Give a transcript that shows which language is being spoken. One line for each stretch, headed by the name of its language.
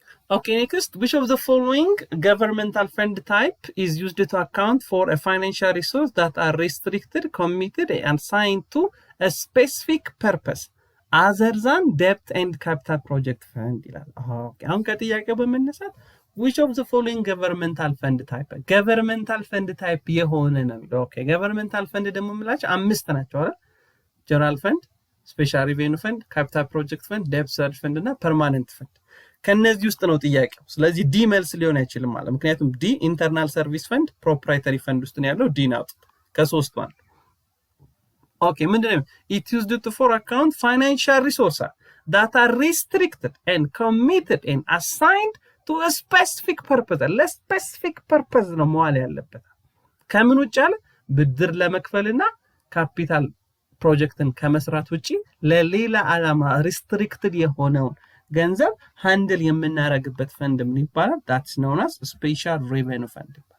English: Okay, next, which of the following governmental fund type is used to account for a financial resource that are restricted, committed, and assigned to a specific purpose other than debt and capital project fund? Okay,
Amharic: አሁን ከጥያቄው በመነሳት
English: which of the following governmental fund type governmental fund type
Amharic: የሆነ ነው።
English: Okay, governmental fund
Amharic: ደግሞ የምላቸው 5 ናቸው አይደል?
English: general fund, special revenue fund, capital project fund, debt service fund
Amharic: እና permanent fund። ከነዚህ ውስጥ ነው ጥያቄው። ስለዚህ ዲ መልስ ሊሆን አይችልም ማለት ምክንያቱም ዲ ኢንተርናል ሰርቪስ ፈንድ ፕሮፕራይተሪ ፈንድ ውስጥ ነው ያለው። ዲ ነው ከሶስቱ አንዱ። ኦኬ ምንድነው?
English: it used to for account financial resources that are restricted and committed and assigned to a specific purpose.
Amharic: ለስፔሲፊክ ፐርፐዝ ነው መዋል ያለበት። ከምን ውጭ አለ? ብድር ለመክፈልና ካፒታል ፕሮጀክትን ከመስራት ውጪ ለሌላ ዓላማ ሪስትሪክትድ የሆነው ገንዘብ ሃንድል የምናረግበት ፈንድ ምን ይባላል?
English: that's known as special revenue fund።